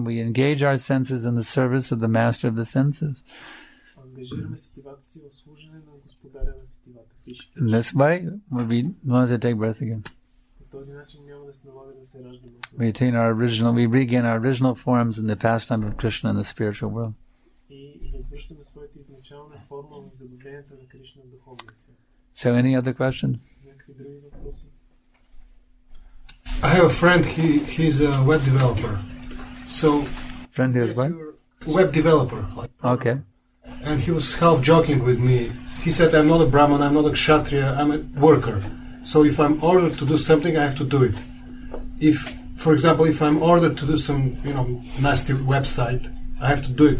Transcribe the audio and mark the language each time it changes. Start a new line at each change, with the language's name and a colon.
English: We engage our senses in the service of the master of the senses.
Bulgarian: Ангажираме сетивата си в служене на господаря на сетивата.
English: In this way, we want to take birth again.
Bulgarian: По този начин няма да се налага да се раждаме.
English: We regain our original forms in the pastime of Krishna in the spiritual world.
Bulgarian: И възвръщаме своята изначална форма в забавленията на Кришна в духовния свят.
English: So, any other questions?
Bulgarian: Някакви други въпроси?
English: I have a friend, he's a web developer. So Friend who is what? Web developer. Okay. And he was half joking with me. He said, I'm not a Brahman, I'm not a Kshatriya, I'm a worker. So if I'm ordered to do something, I have to do it. If, for example, if I'm ordered to do some, nasty website, I have to do it.